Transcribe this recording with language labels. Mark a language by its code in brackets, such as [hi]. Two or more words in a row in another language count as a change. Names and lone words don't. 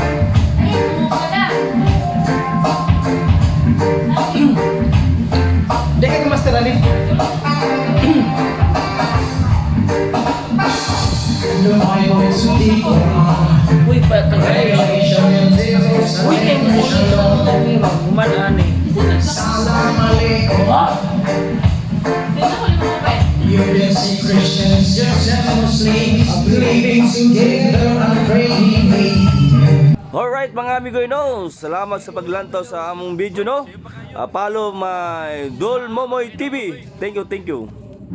[tl] Hindi ka master ani. [ceb] Uy, patagay. Uy, kay mo gumaan eh. [en] You can see Christians, Jews and Muslims living together and praying. [ceb] Alright mga amigo no, salamat sa paglantaw sa among video no. [en] Follow my Dol Momoy TV. Thank you, thank you.